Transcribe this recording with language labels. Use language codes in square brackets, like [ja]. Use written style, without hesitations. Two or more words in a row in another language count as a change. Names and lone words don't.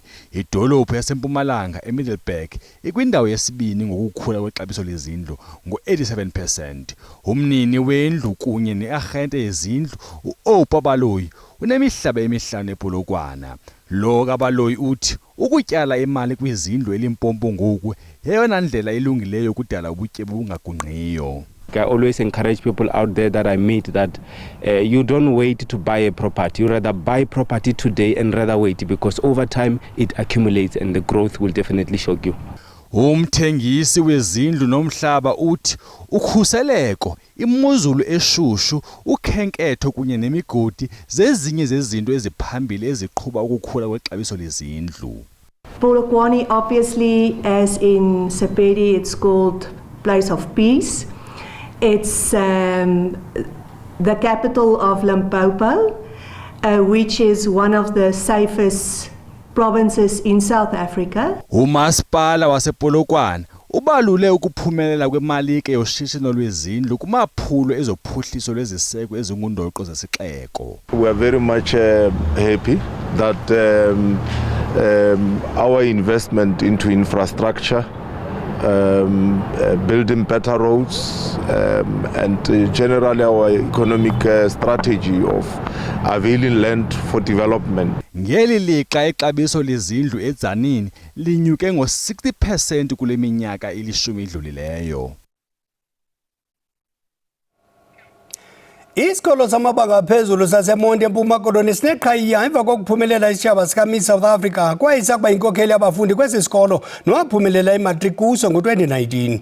[xh] Idolophu yaseMpumalanga eMiddelburg ikwindawo yesibini ngokukhula kwexabiso lezindlu ngo-87%. Umnini wendlu kunye nearhente yezindlu uOpa Baloyi unemihlaba emihlanu ePolokwana. Lo kaBaloyi uthi ukutyala imali kwizindlu eLimpopo ngoku yeyona ndlela elungileyo kudala ubutyebi bungagungqiyo. [en] I always encourage people out there that I meet that you don't wait to buy a property. You rather buy property today and rather wait because over time it accumulates and the growth will definitely shock you. [xh] Umthengisi wezindlu nomhlaba uthi ukhuseleko, imozulu eshushu, ukhenketho kunye nemigodi zezinye zezinto eziphambili eziqhuba ukukhula kwexabiso lezindlu. [en] Polokwane, obviously, as in Sepedi, it's called Place of Peace. It's the capital of Limpopo, which is one of the safest provinces in South Africa. [xh] Umasipala wasePolokwane ubalule ukuphumelela kwemalike yoshishino lwezindlu kumaphulo ezophuhliso lweziseko ezingundoqo zesixeko. [en] We are very much happy that our investment into infrastructure, building better roads, and generally our economic strategy of availing land for development. [xh] Ngeli lixa ixabiso lezindlu eTzaneen linyuke ngo-60% kule minyaka ilishumi idlulileyo. Isikolo samabanga aphezulu saseMonti eMpuma Koloni sineqhayiya emva kokuphumelela isitshaba sikaMiss South Africa kwaye sakuba inkokheli yabafundi kwesi sikolo nowaphumelela imatriki kuso ngo-2019.